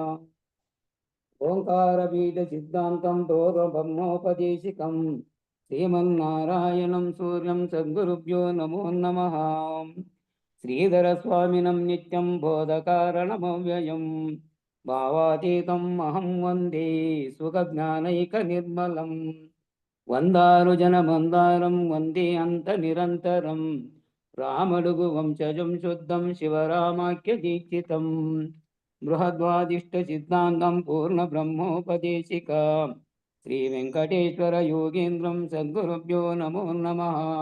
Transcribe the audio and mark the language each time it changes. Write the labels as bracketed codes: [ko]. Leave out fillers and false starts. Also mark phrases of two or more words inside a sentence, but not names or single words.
[sa] ओंकार बीज सिद्धांतं ब्रह्मोपदेशिकं श्रीमन्नारायणं सूर्यं सद्गुरुभ्यो नमो नमः। श्रीधर स्वामिनं नित्यं बोधकारणमव्ययं भावातीतम् अहं वन्दे सुखज्ञानैकनिर्मलम्। వందారు జనమందారం వందే అంత నిరంతరం రామడుగు వంశజం శుద్ధం శివరామాఖ్య దీక్షితం బృహద్వాదిష్ట సిద్ధాంతం పూర్ణ బ్రహ్మోపదేశిక శ్రీ వెంకటేశ్వర యోగేంద్రం సద్గురుభ్యో నమో నమః.